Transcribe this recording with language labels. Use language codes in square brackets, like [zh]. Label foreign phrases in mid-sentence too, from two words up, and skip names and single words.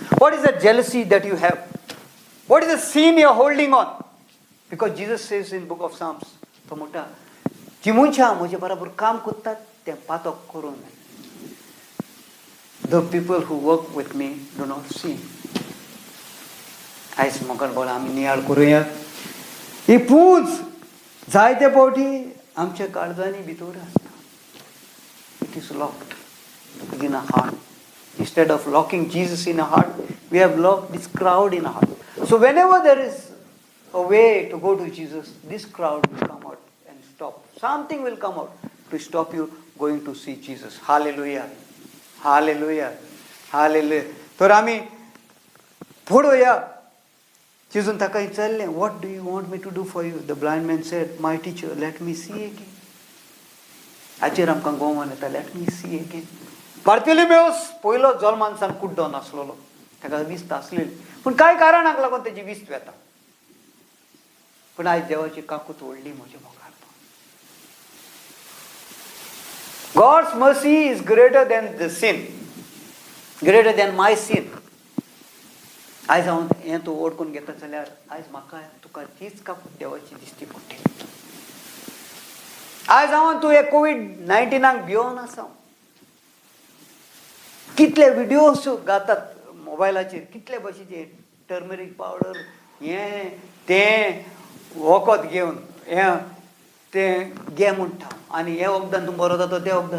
[en] What is that jealousy that you have? What is the sin you are holding on? Because Jesus says in book of Psalms, the people who work with me do not sin. [kok] आयज म्हाका बोला आमी नियाळ करुया ही पूज जायते फावटी आमच्या काळजांनी भितर आसता. [en] It is locked in a heart. Instead of locking Jesus in a heart, we have locked this crowd in a heart. So whenever there is a way to go to Jesus, this crowd will come out and stop. Something will come out to stop you going to see Jesus. Hallelujah. Hallelujah. Hallelujah. [kok] तर आमी पळोवया चिजून ताका विचारलें, [en] what do you want me to do for you? The blind man said, my teacher, let me see again. [kok] हाचेर आमकां गोवन येता, [en] let me see again. [kok] बार्तिमेउस पयलो जल्मानसान कुड्डो नासलोलो, ताका विस्त आसलेली, पूण कांय कारणाक लागून तेजी विस्त वेता. पूण आयज देवाची काकूट व्हडली म्हज्या मुखार. [en] God's mercy is greater than the sin, greater than my sin. [kok] आयज हांव हें तूं ओळखून घेता जाल्यार आयज म्हाका तुका तीच काकूट देवाची दिश्टी पडटी. आयज हांव तूं हे कोविड-19 भियोन आसा. कितले व्हिडिओज घातात मोबायलाचेर, कितले भशेचे [en] turmeric powder, [kok] हें तें वखद घेवन हें तें घे म्हणटा आनी हे वखदान तूं बरो जाता तें वखदान.